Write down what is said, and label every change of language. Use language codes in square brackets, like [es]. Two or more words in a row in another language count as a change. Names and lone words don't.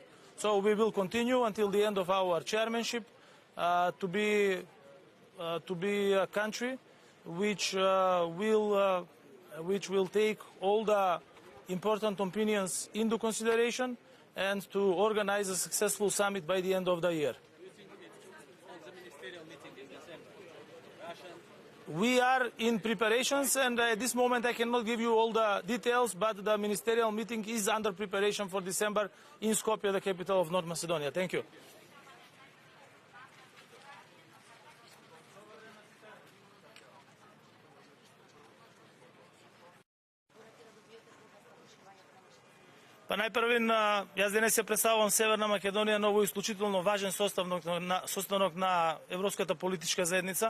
[en] So we will continue until the end of our chairmanship to be a country which will take all the important opinions into consideration and to organize a successful summit by the end of the year. We are in preparations, and at this moment I cannot give you all the details, but the ministerial meeting is under preparation for December in Skopje, the capital of North Macedonia. Thank you. [mk] Па најпрвин, јас денес се представувам Северна Македонија, ново исклучително важен состанок на Европската политичка заедница.